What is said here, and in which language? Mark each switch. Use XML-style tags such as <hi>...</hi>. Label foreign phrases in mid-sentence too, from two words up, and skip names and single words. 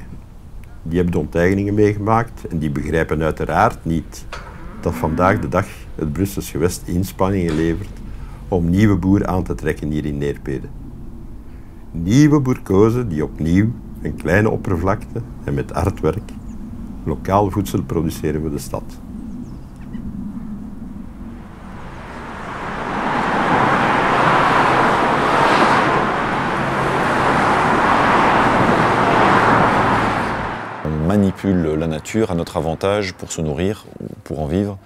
<nl>Die hebben de onteigeningen meegemaakt en die begrijpen uiteraard niet dat vandaag de dag het Brussels gewest inspanningen levert om nieuwe boeren aan te trekken hier in Neerpeden. Nieuwe bourkozen die opnieuw een kleine oppervlakte en met hard werk lokaal voedsel produceren voor de stad.</nl> <fr>On manipule la nature à notre avantage pour se nourrir, pour en vivre.</fr>